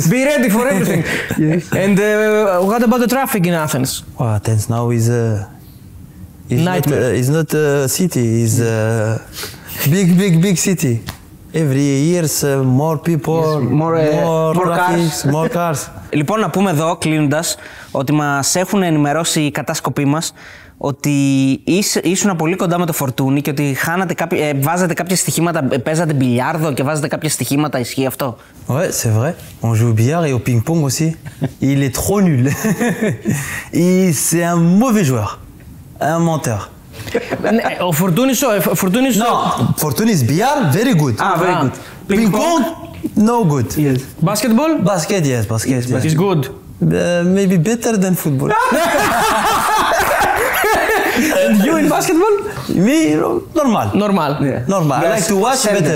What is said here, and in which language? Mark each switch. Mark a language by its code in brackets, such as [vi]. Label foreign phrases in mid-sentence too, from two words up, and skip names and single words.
[en] Be ready for everything. Yes. And what about the traffic in Athens? Well, Athens now is nightmare. It's not a city. It's a big city. Every year, more people, more traffic, more cars. [el] Λοιπόν, να πούμε εδώ, κλείνοντας, ότι μας έχουν ενημερώσει οι κατάσκοποι μας ότι ήσουν πολύ κοντά με το Φορτούνι και ότι βάζατε κάποια στοιχήματα, παίζατε μπιλιάρδο και βάζατε κάποια στοιχήματα, ισχύει αυτό? [fr] Ouais, c'est vrai. On joue au billard et au ping-pong aussi. Il est trop nul. C'est un mauvais joueur. Un menteur. [el] Ο Φορτούνης... [fr] Non, Fortunis billard, [en] very good. Very good. Ping-pong, no good. Yes. Basketball? Basket, yes, basket. It's good. Maybe better than football. And you in basketball? Me, normal. Normal. Yeah. Normal. I like to watch better.